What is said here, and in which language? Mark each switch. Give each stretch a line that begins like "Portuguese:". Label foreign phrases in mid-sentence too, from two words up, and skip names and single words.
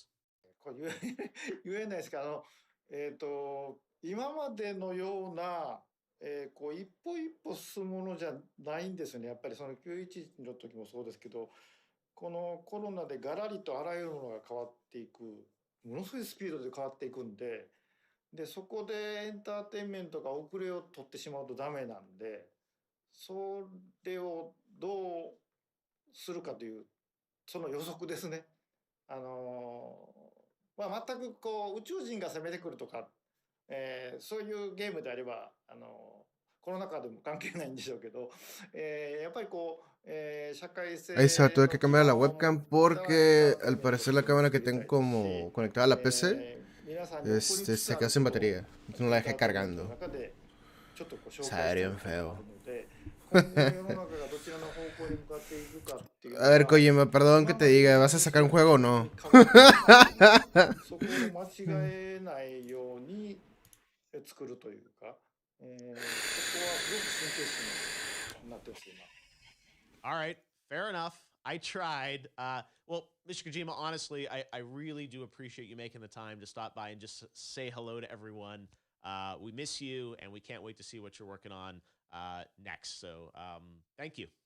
Japanese: これ言えないですけど、今までのような、こう一歩一歩進むものじゃないんですよね。やっぱりその911の時もそうですけど、このコロナでガラリとあらゆるものが変わっていく、ものすごいスピードで変わっていくんで、そこでエンターテインメントが遅れを取ってしまうとダメなんで、それをどうするかという、その予測ですね。全くこう宇宙人が攻めてくるとか、そういうゲームであれば、コロナ禍でも関係ないんでしょうけど、やっぱりこう、社会性
Spanish: Ahí se va, tuve
Japanese: の
Spanish: que
Japanese: 基
Spanish: cambiar la
Japanese: 盤を持っ
Spanish: webcam
Japanese: たエン
Spanish: porque
Japanese: ターテイン
Spanish: al
Japanese: メントを
Spanish: parecer la
Japanese: 作
Spanish: cámara que
Japanese: りた
Spanish: tengo
Japanese: いですし、
Spanish: como conectada a la PC
Japanese: 皆さんに送りつつ
Spanish: se
Japanese: あ
Spanish: quedó
Japanese: る
Spanish: sin
Japanese: この
Spanish: batería. Entonces no la
Japanese: エンタ
Spanish: dejé
Japanese: ーテインメントの
Spanish: cargando.
Japanese: 中でちょっとこう紹
Spanish: Se
Japanese: 介したい
Spanish: bien
Japanese: ものがある
Spanish: feo.
Japanese: ので、今後世の中がどちらの方向に向かっていくかっていうの
Spanish: A ver,
Japanese: は
Spanish: Kojima, perdón que
Japanese: 今
Spanish: te
Japanese: まで
Spanish: diga,
Japanese: の
Spanish: ¿vas a
Japanese: 印
Spanish: sacar
Japanese: 象
Spanish: un
Japanese: と
Spanish: juego o
Japanese: 本当
Spanish: no?
Japanese: に変わっていくので、そこを間違えないように作るというか、そこはすごく神経質になってます今。
English: All right, fair enough. I tried. Well, Mr. Kojima, honestly, I really do appreciate you making the time to stop by and just say hello to everyone. We miss you, and we can't wait to see what you're working on next. So thank you.